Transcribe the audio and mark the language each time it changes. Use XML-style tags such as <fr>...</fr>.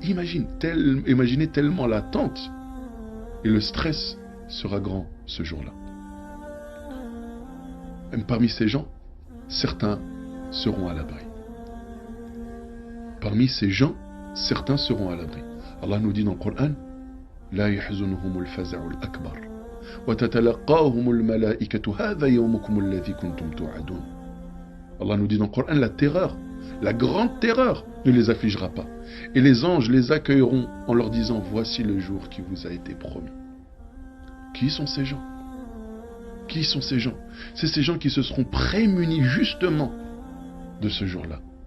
<fr>Imaginez tellement l'attente et le stress sera grand ce jour-là. Même parmi ces gens, certains seront à l'abri. Parmi ces gens, certains seront à l'abri. Allah nous dit dans le Coran,</fr> <ar>لا يحزنهم الفزع الأكبر وتتلقاهم الملائكة هذا يومكم الذي كنتم توعدون.</ar> <fr>Allah nous dit dans le Coran, la terreur, la grande terreur ne les affligera pas. Et les anges les accueilleront en leur disant, voici le jour qui vous a été promis. Qui sont ces gens ? Qui sont ces gens ? C'est ces gens qui se seront prémunis justement de ce jour-là.</fr>